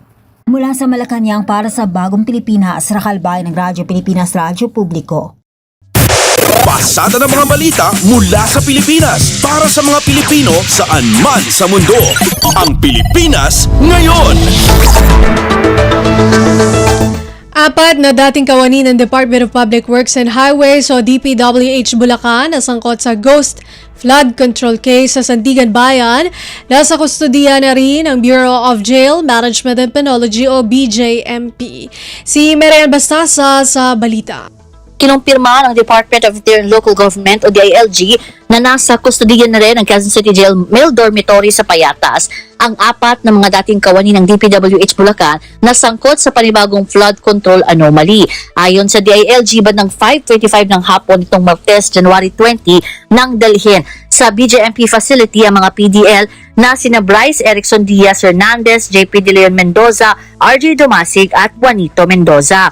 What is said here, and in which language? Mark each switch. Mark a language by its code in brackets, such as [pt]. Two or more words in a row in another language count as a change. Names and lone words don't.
[tl] Mula sa Malacanang para sa Bagong Pilipinas, Raquel Bayan ng Radyo Pilipinas, Radyo Publiko. Pasada ng mga balita mula sa Pilipinas para sa mga Pilipino saan man sa mundo. Ang Pilipinas ngayon. Apat na dating kawani ng Department of Public Works and Highways o DPWH Bulacan na sangkot sa [en] ghost flood control case [tl] sa Sandigan Bayan, nasa kustudiya na rin ang Bureau of Jail Management and Penology o BJMP. Si Marian Bastasa sa balita. Kinumpirma ng Department of Interior and Local Government o DILG na nasa kustodiyan na rin ng Quezon City Jail Male Dormitory sa Payatas ang apat na mga dating kawani ng DPWH Bulacan na sangkot sa panibagong [en] flood control anomaly. [tl] Ayon sa DILG, bandang 5:35 ng hapon nitong Martes, January 20, nang dalhin sa BJMP facility ang mga PDL na sina Bryce Erickson Diaz Hernandez, JP De Leon Mendoza, RJ Domasig at Juanito Mendoza.